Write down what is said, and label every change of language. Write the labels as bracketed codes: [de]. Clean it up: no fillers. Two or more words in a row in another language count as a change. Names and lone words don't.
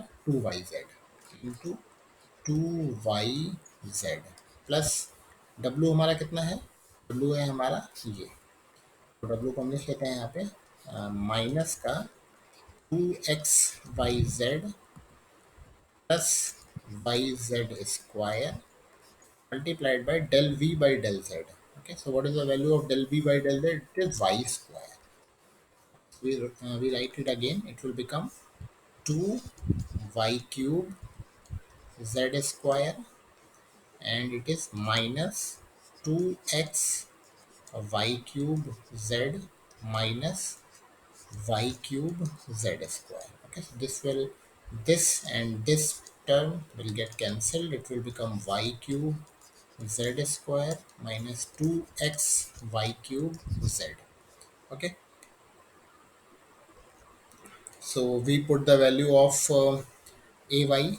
[hi] 2yz इंटू 2yz प्लस w हमारा कितना है? w है हमारा ये, तो w को हम लिख लेते हैं यहाँ पे माइनस का 2xyz [en] plus yz square multiplied by del v by del z. Okay, so what is the value of del v by del z? It is y square. We write it again. It will become 2y cube z square, and it is minus 2x y cube z minus y cube z square. Okay, so this and this term will get cancelled. It will become y cube z square minus 2x y cube z. Okay, so we put the value of ay.